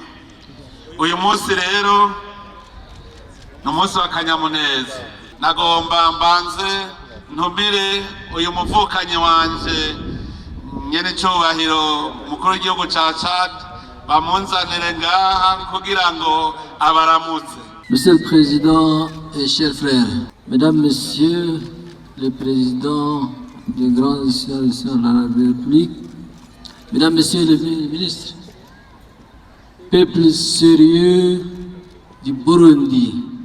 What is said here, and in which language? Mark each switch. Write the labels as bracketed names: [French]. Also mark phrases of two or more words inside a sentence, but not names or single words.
[Rundi] Uyu munsi rero ni umunsi w'akanyamuneza. Nagomba mbanze ntumire uyu muvukanyi wanje nyenicubahiro mukuru w'igihugu ca Chad bamunzanire ngaha kugira ngo abaramutse. [French] Monsieur le Président et chers frères, Mesdames, Messieurs les Présidents des grandes institutions de la République, Mesdames, Messieurs les ministres, peuple sérieux du Burundi,